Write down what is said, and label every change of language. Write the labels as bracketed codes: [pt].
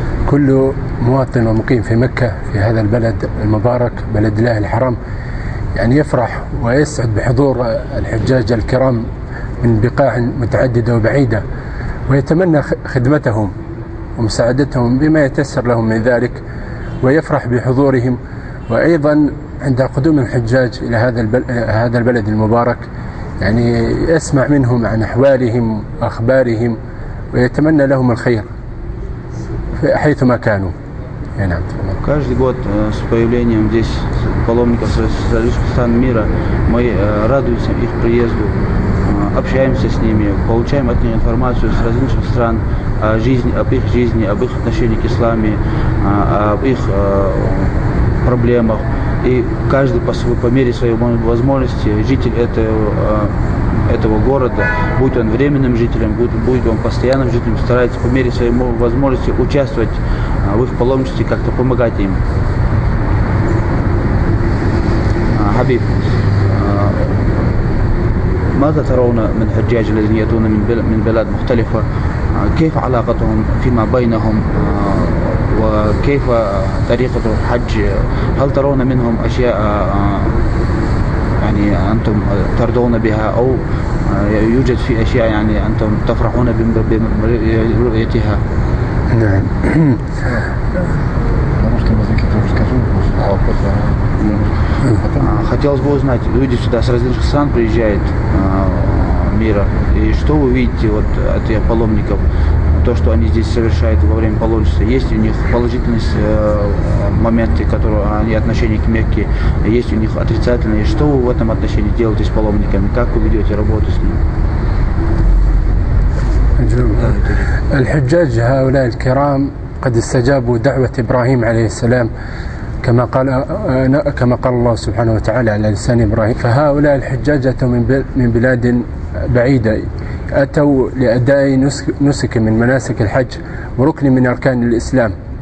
[ar] كل مواطن ومقيم في مكة في هذا البلد المبارك بلد الله الحرام يعني يفرح ويسعد بحضور الحجاج الكرام من بقاع متعددة وبعيدة، ويتمنى خدمتهم ومساعدتهم بما يتيسر لهم من ذلك، ويفرح بحضورهم. وأيضا عند قدوم الحجاج إلى هذا البلد المبارك يعني يسمع منهم عن أحوالهم وأخبارهم ويتمنى لهم الخير حيثما كانوا. نعم. [ru] Каждый год с появлением здесь паломников с различных стран мира мы радуемся их приезду, общаемся с ними, получаем от них информацию с различных стран о жизни, об их жизни, об их отношении к исламу, об их проблемах. И каждый по мере своей возможности житель этого города, будь он временным жителем, будь он постоянным жителем, старается по мере своей возможности участвовать в их паломничестве, как-то помогать им. [ar] حبيب، ماذا ترون من الحجاج الذين يأتون من بلاد مختلفة؟ كيف علاقتهم فيما بينهم وكيف طريقة الحج؟ هل ترون منهم أشياء يعني أنتم ترضون بها أو يوجد في أشياء يعني أنتم تفرحون برؤيتها؟ نعم. [ru] Хотелось бы узнать, люди сюда с различных стран приезжают мира, и что вы видите вот от этих паломников, то, что они здесь совершают во время паломничества? Есть у них положительные моменты, которые они отношение к Мекке, есть у них отрицательные? Что вы в этом отношении делаете с паломниками? Как вы ведете работу с ними? [ar] الحجاج هؤلاء الكرام قد استجابوا دعوة إبراهيم عليه السلام كما قال الله سبحانه وتعالى على لسان إبراهيم. فهؤلاء الحجاج أتوا من بلاد بعيدة، أتوا لأداء نسك من مناسك الحج وركن من أركان الإسلام.